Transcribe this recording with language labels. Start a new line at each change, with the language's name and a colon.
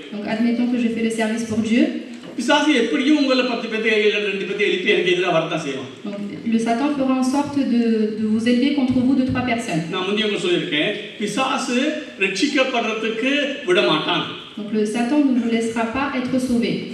French: Donc admettons que je fais le service pour Dieu.
Tamil: பிசாசு எப்படியும் உங்களை 10 பேத்தை 2 பேத்தை எழுப்பி எனக்கு எதிராக வரதான் செய்வான்.
French: Donc le Satan fera en sorte de vous élever contre vous de 3 personnes.
Tamil: நான் முந்தைய உங்களுக்கு சொல்லியிருக்கேன், பிசாசு ரட்சிக்கப்படுறதுக்கு விட மாட்டான்.
French: Donc le Satan ne vous laissera pas être sauvé.